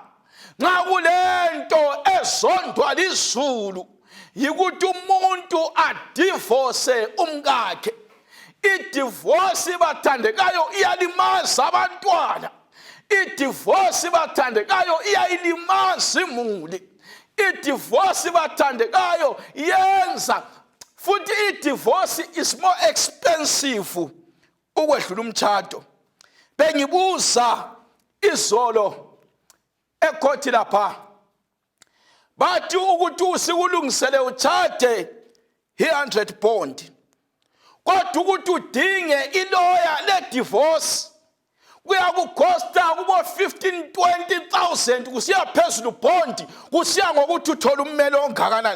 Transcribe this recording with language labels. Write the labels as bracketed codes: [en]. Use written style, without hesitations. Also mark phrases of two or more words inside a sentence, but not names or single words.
[nd] Nxa kulento ezondwa lizulu yikuthi umuntu adivorce umkakhe. Idivorce bathandekayo iyalimaza abantwana. Idivorce bathandekayo iyayilimaza imuli. Idivorce bathandekayo yenza futhi idivorce [en] is more expensive [nd] ukwedlula umtshado. Bengibuza izolo ekhothi lapha, bathi ukuthi usikulungisele utshade 100 bond, kodwa ukuthi udinge iloya le-divorce kuyakukosta kubo 15,000-20,000 kusiya phezulu bond, kusiya ngokuthi uthola ummeli ongakanani.